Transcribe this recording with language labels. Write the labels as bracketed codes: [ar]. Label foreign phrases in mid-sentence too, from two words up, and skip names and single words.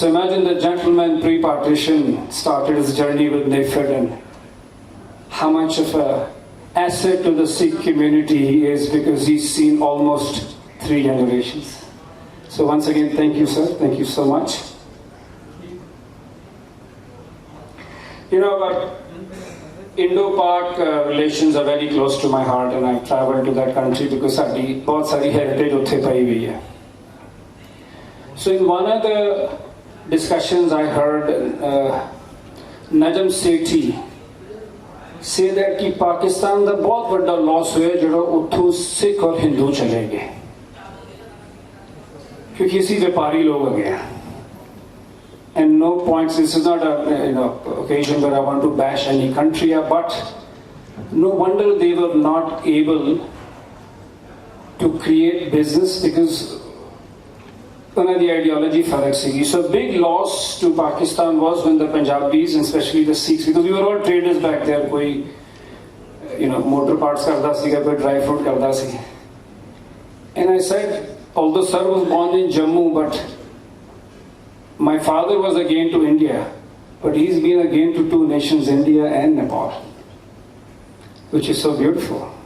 [en] So imagine the gentleman pre-partition started his journey with NIFED, and how much of a asset to the Sikh community he is, because he's seen almost 3 generations. So once again, thank you, sir. Thank you so much. You know, Indo-Pak relations are very close to my heart, and I've traveled to that country because [pa] ਸਾਡੀ ਬਹੁਤ ਸਾਰੀ heritage ਉੱਥੇ ਪਈ ਹੋਈ ਹੈ. [en] So in one of the discussions I heard Najam Sethi say that [hi] कि पाकिस्तान का बहुत बड़ा लॉस हुआ जो उठू सिख और हिंदू चले गए, क्योंकि इसी व्यापारी लोग आ गए. [en] And no points, this is not a occasion where I want to bash any country, but no wonder they were not able to create business, because the ideology [pa] ਫ਼ਰਕ ਸੀਗੀ. [en] So big loss to Pakistan was when the Punjabis, and especially the Sikhs, because we were all traders back there, [pa] ਕੋਈ ਮੋਟਰ ਪਾਰਟਸ ਕਰਦਾ ਸੀਗਾ, ਕੋਈ ਡਰਾਈ ਫਰੂਟ ਕਰਦਾ ਸੀ. [en] And I said, although sir was born in Jammu, but my father was again to India, but he's been again to 2 nations, India and Nepal, which is so beautiful.